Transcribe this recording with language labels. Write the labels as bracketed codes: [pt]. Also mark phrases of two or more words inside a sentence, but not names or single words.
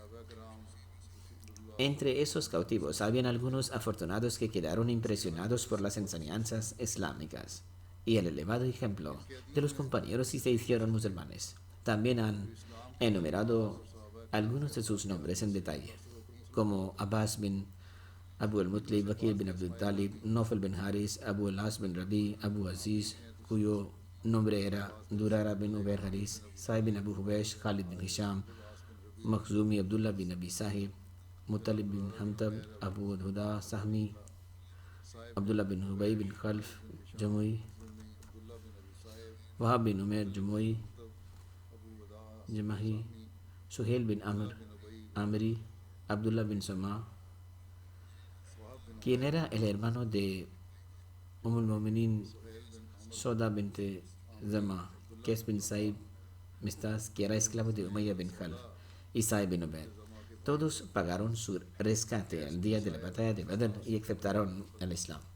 [es] Entre esos cautivos habían algunos afortunados que quedaron impresionados por las enseñanzas islámicas y el elevado ejemplo de los compañeros y se hicieron musulmanes. También han enumerado algunos de sus nombres en detalle, como Abbas bin Abu al-Mutlib, Bakir bin Abdul Talib, Nofel bin Haris, Abu al-As bin Rabi, Abu Aziz, cuyo nombre era Durara bin Ubair Haris, Saib bin Abu Hubaysh, Khalid bin Hisham, Makhzumi, Abdullah bin Abi Sahib, Mutalib bin Hamtab, Abu Huda Sahmi, Abdullah bin Hubay bin Khalf Jamui, Wahab bin Umair Jamui, Jamahi, Suhail bin Amr Amri, Abdullah bin Sama, quien era el hermano de al-Mu'minin Soda binte Zama, Qais bin Saib Mistas, que era esclavo de Umayya bin Khalf, y Saib bin Ubaid. Todos pagaron su rescate al día de la batalla de Badr y aceptaron el Islam.